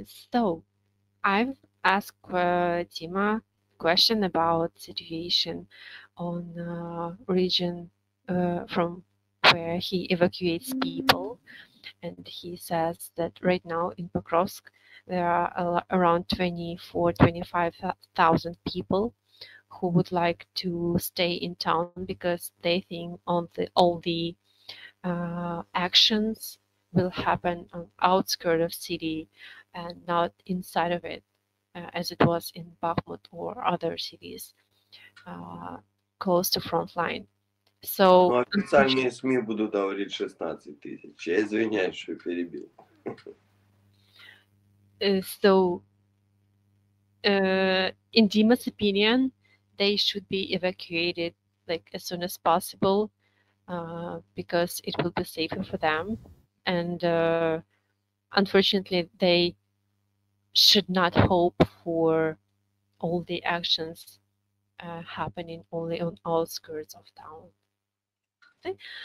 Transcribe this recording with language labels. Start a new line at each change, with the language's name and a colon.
English: So I've asked Dima question about situation on region from where he evacuates people, and he says that right now in Pokrovsk there are around 25,000 people who would like to stay in town because they think all the actions will happen on outskirts of city and not inside of it, as it was in Bakhmut or other cities close to front line. So
Russian: Ну, официальные СМИ будут говорить 16 тысяч. Я извиняюсь, что перебил.
English: In Dima's opinion, they should be evacuated like as soon as possible because it will be safer for them. And unfortunately, they should not hope for all the actions happening only on outskirts of town. Okay.